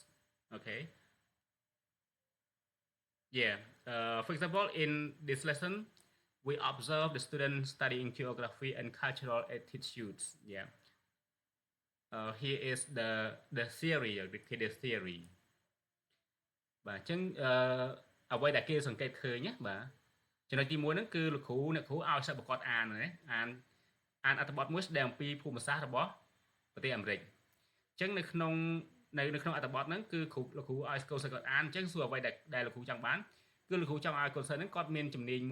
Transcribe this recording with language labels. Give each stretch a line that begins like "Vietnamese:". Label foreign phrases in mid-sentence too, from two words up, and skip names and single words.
English: Okay, yeah. For example, in this lesson, we observe the students studying geography and cultural attitudes. Yeah. Here is the theory, the theory.
Khmer: បាទអញ្ចឹងអ្វីដែលគេសង្កេតឃើញណាបាទចំណុចទី1ហ្នឹងគឺលោកគ្រូអ្នកគ្រូឲ្យសិស្សប្រកបអានណាអានអត្ថបទមួយស្ដីអំពីភូមិសាស្ត្ររបស់ប្រទេសអាមេរិកអញ្ចឹងនៅក្នុងអត្ថបទហ្នឹងគឺលោកគ្រូឲ្យកូនសិស្សគាត់អានអញ្ចឹងសួរអ្វីដែលលោកគ្រូចង់បានគឺលោកគ្រូចង់ឲ្យកូនសិស្សហ្នឹងគាត់មានជំនាញ